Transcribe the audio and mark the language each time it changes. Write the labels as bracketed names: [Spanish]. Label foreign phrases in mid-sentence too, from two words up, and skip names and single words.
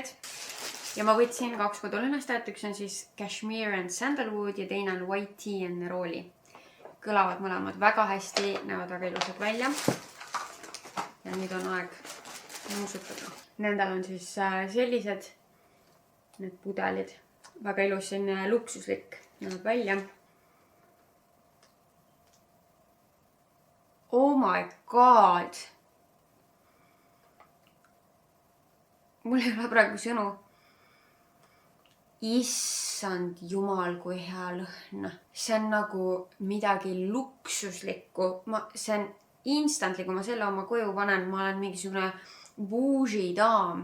[Estonian] Ja ma võtsin 2 kodulõhnastajat, üks on siis Cashmere and Sandalwood ja teine on White Tea and Neroli. Kõlavad mõlemad väga hästi, näevad väga ilusad välja. Ja nüüd on aeg nuusutada. Nendel on siis sellised need pudelid. Väga ilus, selline luksuslik näeb välja. [English] Oh my god! [Estonian] Mul ei ole praegu sõnu. Issand jumal, kui hea lõhn. See on nagu midagi luksuslikku. See on instantly, kui ma selle oma koju panen, ma olen mingisugune bougie daam.